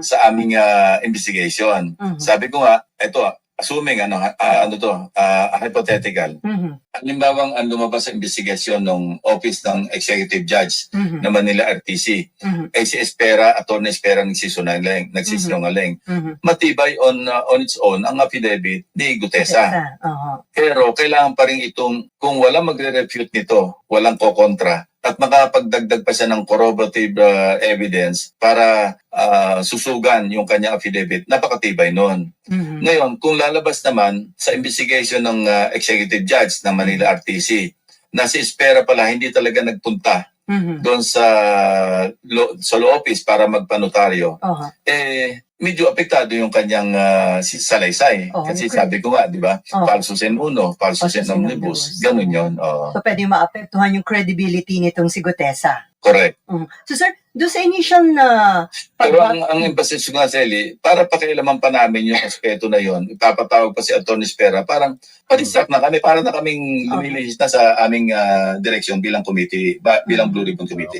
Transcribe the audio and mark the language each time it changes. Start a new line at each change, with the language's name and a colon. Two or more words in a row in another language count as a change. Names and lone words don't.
Filipino: sa aming investigation. Mhm. Sabi ko nga,
English: assuming hypothetical. Mhm.
Filipino: Halimbawang ang lumabas sa investigasyon ng office ng
English: executive judge Mhm.
Filipino: ng Manila RTC, Mhm. si Espera, Attorney Espera nagsisinungaling. Mhm. Matibay
English: on its own
Filipino: ang affidavit ni Gutesa. Aha. Pero kailangan pa rin kung walang magre-refute nito, walang kokontra, at makapagdagdag pa siya ng
English: corroborative evidence
Filipino: para susugan yung kanyang affidavit, napakatibay nun. Mhm. Ngayon, kung lalabas naman sa investigation ng
English: executive judge
Filipino: ng Manila RTC, na si Espera pala hindi talaga nagpunta Mhm. doon sa law office para magpanotaryo, Aha. medyo apektado yung kanyang salaysay. Oh, Kasi okay. sabi ko nga, di ba, Oh.
Latin: falsus in uno, falsus in Falsus in omnibus. omnibus.
Filipino: Ganun yun. Oh, So, pwede maapektuhan yung credibility nitong si Gutesa.
English: correct.
Filipino: So, sir, doon sa initial na Pero ang emphasis ko nga, Sally, para pakialaman pa namin yung aspeto na yon, ipapatawag pa si Attorney Espera, parang padistract na kami, para na kaming lumilihis na sa aming direksyon bilang committee, bilang Blue Ribbon Committee.